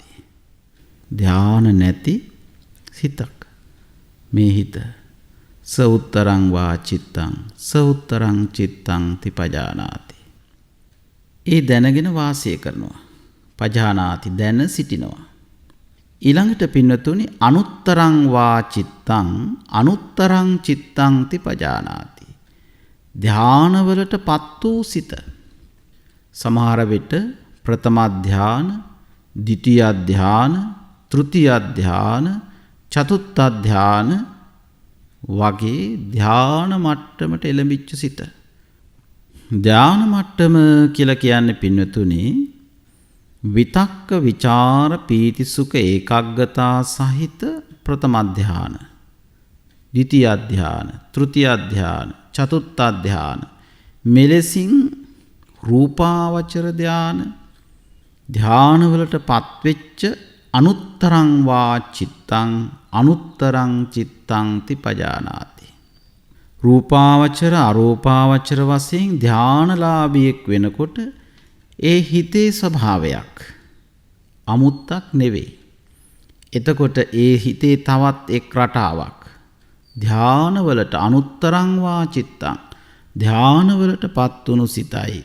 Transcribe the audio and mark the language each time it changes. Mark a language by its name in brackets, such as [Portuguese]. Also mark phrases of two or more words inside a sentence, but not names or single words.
[Sinhala] ධාන නැති සිතක් මේ හිත. [Pali] ස උත්තරං වා චිත්තං ස උත්තරං චිත්තං තිපජානාති. [Sinhala] ඒ දැනගෙන වාසය කරනවා. පජානාති දැන සිටිනවා. ඊළඟට පින්නතුනි [Pali] අනුත්තරං වා චිත්තං අනුත්තරං චිත්තං තිපජානාති. [Sinhala] ධානවලටපත් වූ සිත. සමහර විට ප්‍රථම ධාන, ද්විතීය ධාන, තෘතීය ධාන, චතුර්ථ ධාන වගේ ධාන මට්ටමට එළඹිච්ච සිත. ධාන මට්ටම කියලා කියන්නේ පින්නතුනි විතක්ක විචාර පීති සුඛ ඒකාග්‍රතා සහිත ප්‍රථම ධාන, ද්විතීය ධාන, තෘතීය ධාන, චතුර්ථ ධාන මෙලෙසින් රූපාවචර ධාන ධානවලට පත්වෙච්ච [Pali] අනුත්තරං වා චිත්තං අනුත්තරං චිත්තං තිපජානාති. [Sinhala] රූපාවචර අරූපාවචර වශයෙන් ධානලාභියෙක් වෙනකොට ඒ හිතේ ස්වභාවයක් අමුත්තක් නෙවෙයි. එතකොට ඒ හිතේ තවත් එක් රටාවක් ධානවලට [Pali] අනුත්තරං වා චිත්තං [Sinhala] ධානවලට පත්වුණු සිතයි.